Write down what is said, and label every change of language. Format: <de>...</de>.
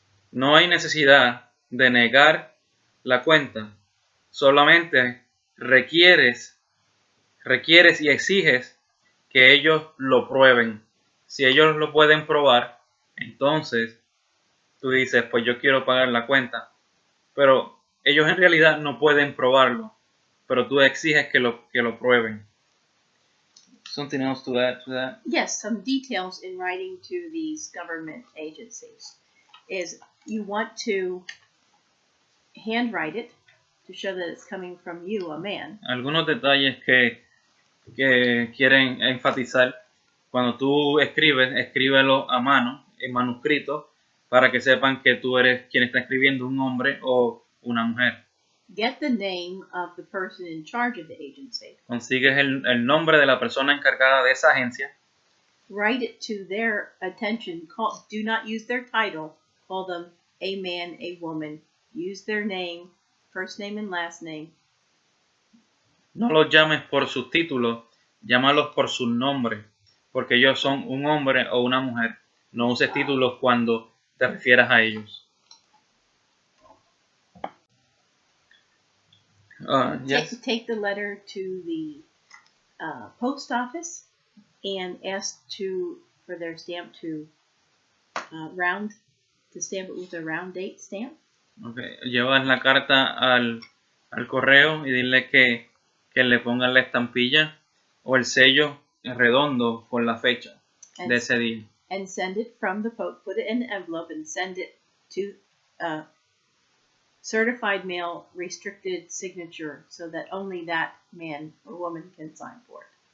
<es>No hay necesidad de negar la cuenta, solamente requieres y exiges que ellos lo prueben. Si ellos lo pueden probar, entonces tú dices, pues yo quiero pagar la cuenta. Pero ellos en realidad no pueden probarlo, pero tú exiges que lo prueben.</es> <en>Something else to add to that? Yes, some details in writing to these government agencies is you want to handwrite it to show that it's coming from you, a man.</en> <es>Algunos detalles que quieren enfatizar. Cuando tú escríbelo a mano, en manuscrito, para que sepan que tú eres quien está escribiendo, un hombre o una mujer.</es> <en>Get the name of the person in charge of the agency.</en> <es>Consigues el nombre de la persona encargada de esa agencia.</es> <en>Write it to their attention. Do not use their title. Call them a man, a woman. Use their name, first name and last name.</en> <es>No los llames por sus títulos, llámalos por sus nombres, porque ellos son un hombre o una mujer. No uses títulos cuando te refieras a ellos.</es> <en>Yes. Take the letter to the post office and ask for their stamp to stamp it with a round date stamp. Okay.</en> <es>Llevas la carta al correo y dile que le pongan la estampilla o el sello redondo con la fecha de ese día.</es> <en>And send it from the post. Put it in an envelope and send it to certified mail, restricted signature, so that only that man or woman can sign for it.</en>